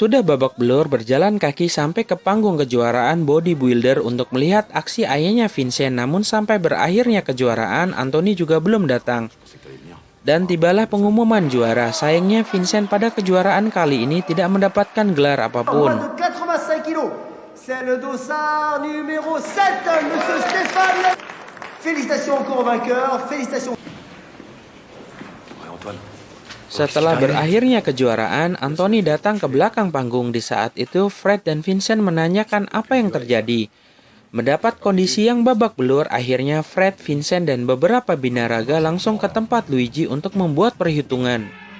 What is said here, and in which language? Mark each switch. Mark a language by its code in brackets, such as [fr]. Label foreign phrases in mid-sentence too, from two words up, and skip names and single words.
[id] sudah babak belur berjalan kaki sampai ke panggung kejuaraan bodybuilder untuk melihat aksi ayahnya Vincent. Namun sampai berakhirnya kejuaraan, Anthony juga belum datang. Dan tibalah pengumuman juara. Sayangnya Vincent pada kejuaraan kali ini tidak mendapatkan gelar apapun. [fr] 85 kilos. C'est le dossard numéro 7, Monsieur Stéphane. Félicitations encore au vainqueur. Félicitations. [id] Setelah berakhirnya kejuaraan, Anthony datang ke belakang panggung. Di saat itu, Fred dan Vincent menanyakan apa yang terjadi. Mendapat kondisi yang babak belur, akhirnya Fred, Vincent, dan beberapa binaraga langsung ke tempat Luigi untuk membuat perhitungan.